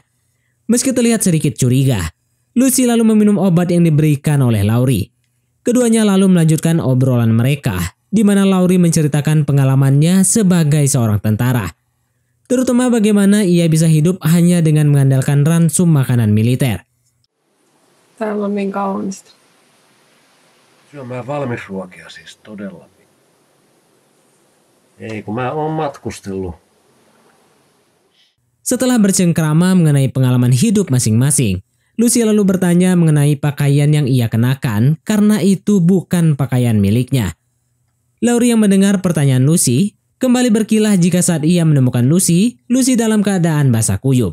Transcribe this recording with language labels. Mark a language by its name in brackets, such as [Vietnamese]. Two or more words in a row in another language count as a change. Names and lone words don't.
[Indonesian] Meski terlihat sedikit curiga, Lucy lalu meminum obat yang diberikan oleh Laurie. Keduanya lalu melanjutkan obrolan mereka, di mana Laurie menceritakan pengalamannya sebagai seorang tentara. Terutama bagaimana ia bisa hidup hanya dengan mengandalkan ransum makanan militer. [Finnish] Täällä on niin kaunista. Syömään valmisruokia siis todella. Ei, kun mä oon matkustellut. [Indonesian] Setelah bercengkrama mengenai pengalaman hidup masing-masing, Lucy lalu bertanya mengenai pakaian yang ia kenakan karena itu bukan pakaian miliknya. Laurie yang mendengar pertanyaan Lucy kembali berkilah jika saat ia menemukan Lucy dalam keadaan basah kuyup.